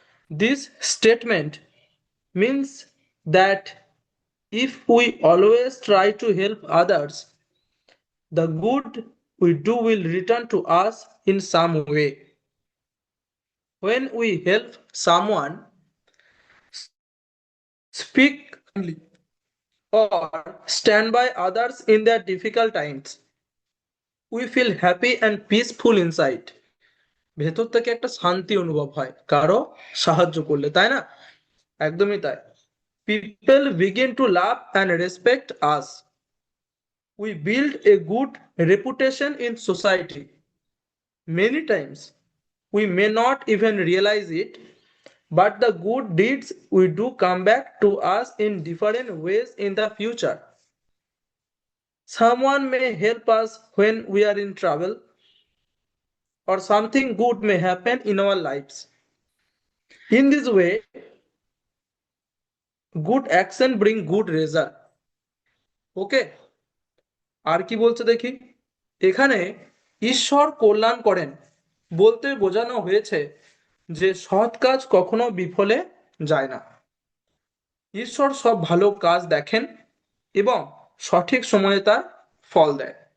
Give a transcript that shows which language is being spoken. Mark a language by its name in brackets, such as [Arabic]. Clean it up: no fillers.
[English] This statement means that if we always try to help others, the good we do will return to us in some way. When we help someone, speak kindly, or stand by others in their difficult times, we feel happy and peaceful inside. [Bangla] ভেতর থেকে একটা শান্তি অনুভব হয় কারো সাহায্য করলে, তাই না? একদমই তাই। [English] People begin to love and respect us. We build a good reputation in society. Many times we may not even realize it, but the good deeds we do come back to us in different ways in the future. Someone may help us when we are in trouble, or something good may happen in our lives. In this way, good action bring good result. [Bangla] ওকে, আর কি বলছে দেখি। এখানে ঈশ্বর কল্যাণ করেন বলতে বোঝানো হয়েছে যে সৎ কাজ কখনো বিফলে যায় না। ঈশ্বর সব ভালো কাজ দেখেন এবং সঠিক সময়ে তার ফল দেয়।